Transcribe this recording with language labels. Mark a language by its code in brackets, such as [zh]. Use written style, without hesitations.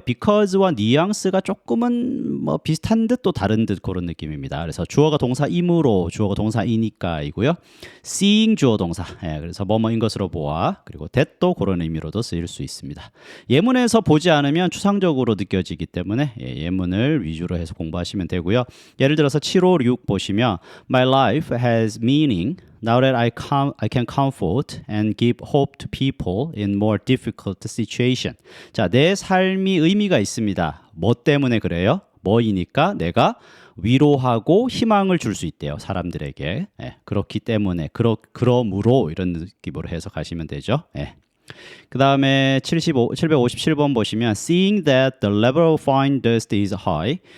[ko] because와 뉘앙스가 조금은 뭐 비슷한 듯 또 다른 듯 그런 느낌입니다. 그래서 주어가 동사이므로 주어가 동사이니까이고요. seeing 주어 동사. 그래서 뭐뭐인 것으로 보아. 그리고 that도 그런 의미로도 쓰일 수 있습니다. 예문에서 보지 않으면 추상적으로 느껴지기 때문에 예문을 위주로 해서 공부하시면 되고요. 예를 들어서 756 보시면 [en] My life has meaning. Now that I can comfort and give hope to people in more difficult situation. [ko] 자, 내 삶이 의미가 있습니다. 뭐 때문에 그래요? 뭐이니까 내가 위로하고 희망을 줄 수 있대요. 사람들에게. 그렇기 때문에 그러므로 이런 느낌으로 해석하시면 되죠. 그 다음에 757번 보시면 [en] Seeing that the level of fine dust is high.